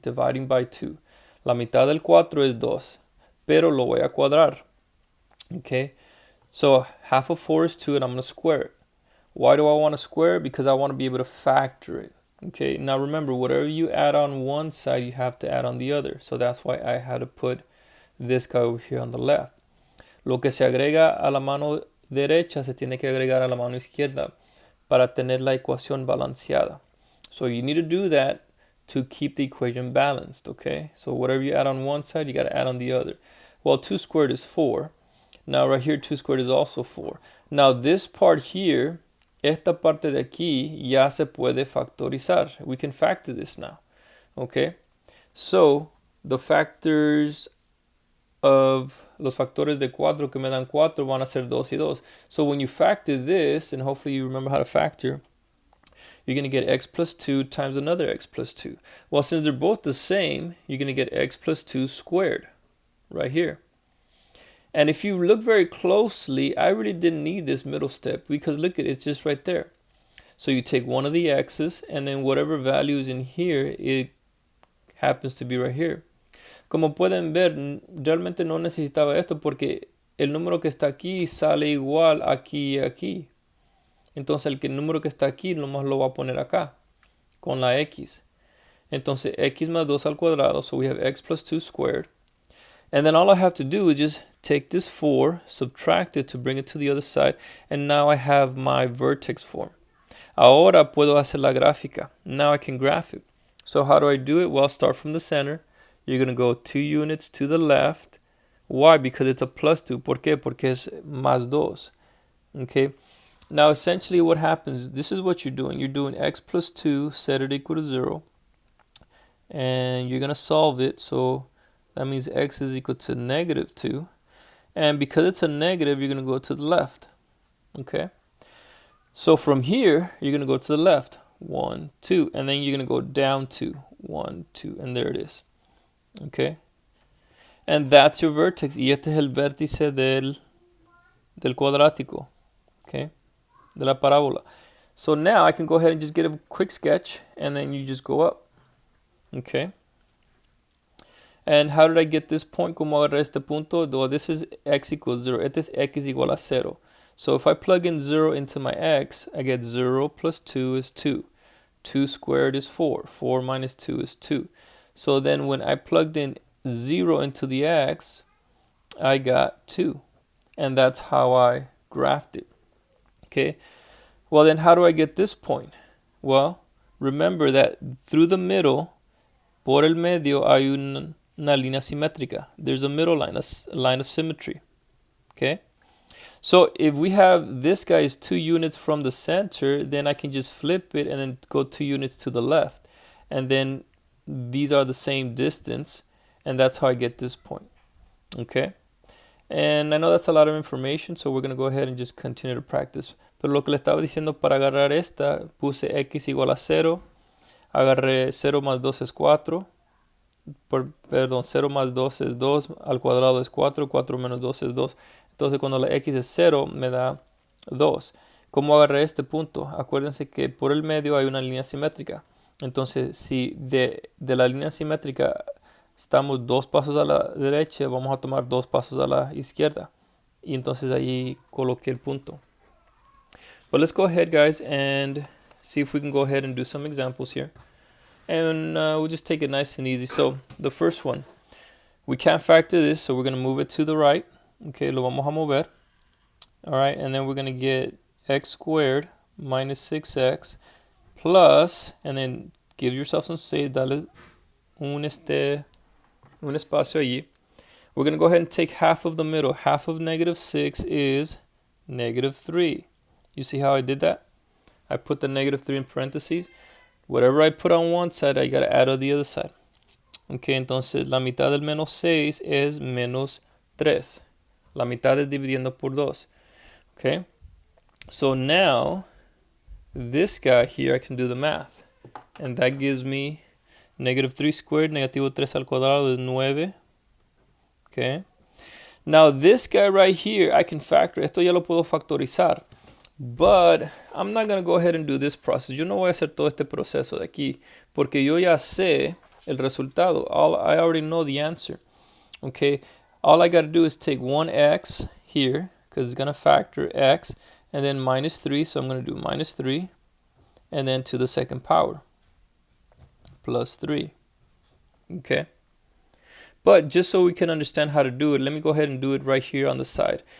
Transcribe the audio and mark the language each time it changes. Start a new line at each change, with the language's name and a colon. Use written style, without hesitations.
English: Dividing by 2.
Spanish: La mitad del 4
English: is 2.
Spanish: Pero lo voy a cuadrar. Okay?
English: So half of 4 is 2, and I'm going to square it. Why do I want to square it? Because I want to be able to factor it. Okay? Now remember, whatever you add on one side, you have to add on the other. So that's why I had to put this guy over here on the left.
Spanish: Lo que se agrega a la mano derecha se tiene que agregar a la mano izquierda para tener la ecuación balanceada.
English: So you need to do that to keep the equation balanced, okay? So whatever you add on one side, you got to add on the other. Well, 2 squared is 4. Now right here, 2 squared is also 4. Now this part here,
Spanish: esta parte de aquí ya se puede factorizar.
English: We can factor this now, okay? So the factors of
Spanish: los factores de 4 que me dan 4 van a ser 2 y 2.
English: So when you factor this, and hopefully you remember how to factor, you're going to get x plus 2 times another x plus 2. Well, since they're both the same, you're going to get x plus 2 squared right here. And if you look very closely, I really didn't need this middle step, because look at it, it's just right there. So you take one of the x's, and then whatever value is in here, it happens to be right here.
Spanish: Como pueden ver, realmente no necesitaba esto porque el número que está aquí sale igual aquí y aquí. Entonces el número que está aquí nomás lo va a poner acá con la x. Entonces x más 2 al cuadrado,
English: so we have x plus 2 squared. And then all I have to do is just take this 4, subtract it to bring it to the other side, and now I have my vertex form.
Spanish: Ahora puedo hacer la gráfica.
English: Now I can graph it. So how do I do it? Well, start from the center. You're going to go 2 units to the left. Why? Because it's a plus 2.
Spanish: ¿Por qué? Porque es más 2.
English: Okay. Now essentially what happens, this is what you're doing. You're doing x plus 2, set it equal to 0. And you're going to solve it. So that means x is equal to negative 2. And because it's a negative, you're going to go to the left. Okay. So from here, you're going to go to the left. 1, 2. And then you're going to go down 2. 1, 2. And there it is. Okay. And that's your vertex.
Spanish: Y este es el vértice del cuadrático. Okay. De la parábola.
English: So now I can go ahead and just get a quick sketch. And then you just go up. Okay. And how did I get this point?
Spanish: ¿Cómo agarré este punto?
English: Well, this is x equals 0.
Spanish: Este es x igual a 0.
English: So if I plug in 0 into my x, I get 0 plus 2 is 2. 2 squared is 4. 4 minus 2 is 2. So then when I plugged in 0 into the x, I got 2. And that's how I graphed it. Okay. Well, then how do I get this point? Well, remember that through the middle,
Spanish: por el medio hay una línea simétrica.
English: There's a middle line, a line of symmetry. Okay. So if we have this guy is 2 units from the center, then I can just flip it and then go 2 units to the left. And then these are the same distance. And that's how I get this point. Okay. And I know that's a lot of information, so we're going to go ahead and just continue to practice.
Spanish: Pero lo que le estaba diciendo para agarrar esta, puse x igual a 0. Agarré 0 más 2 es 4. Perdón, 0 más 2 es 2. Al cuadrado es 4. 4 menos 2 es 2. Entonces cuando la x es 0 me da 2. ¿Cómo agarré este punto? Acuérdense que por el medio hay una línea simétrica. Entonces si de la línea simétrica estamos 2 pasos a la derecha, vamos a tomar 2 pasos a la izquierda. Y entonces ahí coloqué el punto.
English: But let's go ahead, guys, and see if we can go ahead and do some examples here. And we'll just take it nice and easy. So the first one, we can't factor this, so we're going to move it to the right. Okay,
Spanish: lo vamos a mover.
English: All right, and then we're going to get x squared minus 6x plus, and then give yourself some space,
Spanish: dale un espacio allí.
English: We're going to go ahead and take half of the middle. Half of negative 6 is negative 3. You see how I did that? I put the negative 3 in parentheses. Whatever I put on one side, I got to add on the other side.
Spanish: Okay, entonces la mitad del menos 6 es menos 3. La mitad es dividiendo por 2.
English: Okay, so now this guy here, I can do the math. And that gives me negative 3 squared,
Spanish: negativo 3 al cuadrado
English: is 9. Okay, now this guy right here, I can factor.
Spanish: Esto ya lo puedo factorizar.
English: But I'm not going to go ahead and do this process.
Spanish: Yo no voy a hacer todo este proceso de aquí. Porque yo ya sé el resultado.
English: I already know the answer. Okay, all I got to do is take one x here, because it's going to factor x, and then minus 3, so I'm going to do minus 3, and then to the second power, plus 3. Okay, but just so we can understand how to do it, let me go ahead and do it right here on the side.